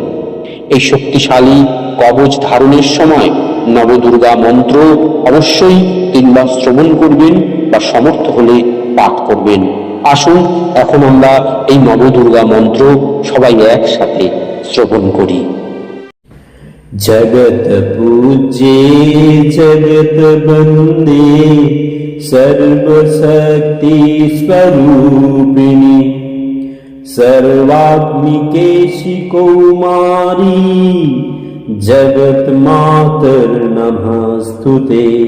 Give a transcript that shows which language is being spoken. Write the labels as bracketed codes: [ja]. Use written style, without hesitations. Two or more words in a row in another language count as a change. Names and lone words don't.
[bn] এই শক্তিশালী কবচ ধারণের সময় নবদুর্গা মন্ত্র অবশ্যই 3 বার শ্রবণ করবেন বা সমর্থ হলে পাঠ করবেন। আসুন এখন আমরা এই নবদুর্গা মন্ত্র সবাই একসাথে শ্রবণ করি। [sa] जगत पूज्ये जगत बंदे सर्वशक्ति स्वरूपिणी सर्वात्मिकेशी कौमारी जगत मातर नमस्तुते।